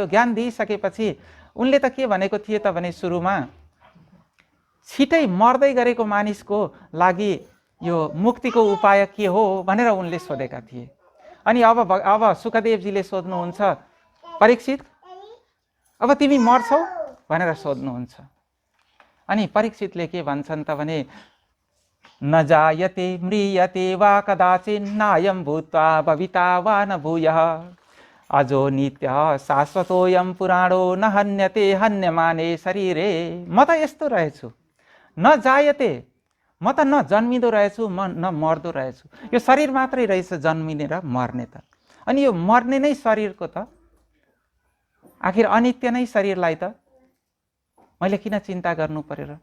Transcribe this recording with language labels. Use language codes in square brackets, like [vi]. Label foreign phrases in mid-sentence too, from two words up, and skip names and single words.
[ne] ज्ञान दिइसकेपछि उनले त के भनेको थिए त भने सुरुमा छिटै मर्दै गरेको मानिसको लागि यो मुक्तिको उपाय के हो भनेर उनले सोधेका थिए। अनि अब शुकदेवजीले सोध्नुहुन्छ, परीक्षित अब तिमी मर्छौ भनेर सोध्नुहुन्छ। अनि परीक्षितले के भन्छन् त भने [sa] न जायते म्रियते वा कदाचित् नायं भूत्वा भविता वा न भूयः अजो नित्य शाश्वतोऽयं पुराणो न हन्यते हन्यमाने शरीरे। [ne] म त यस्तो रहेछु, [sa] न जायते, [ne] म त न जन्मिँदो रहेछु, म न मर्दो रहेछु। यो शरीर मात्रै रहेछ जन्मिने र मर्ने त। अनि यो मर्ने नै शरीरको त आखिर अनित्य नै शरीरलाई त मैले किन चिन्ता गर्नु पर्यो र?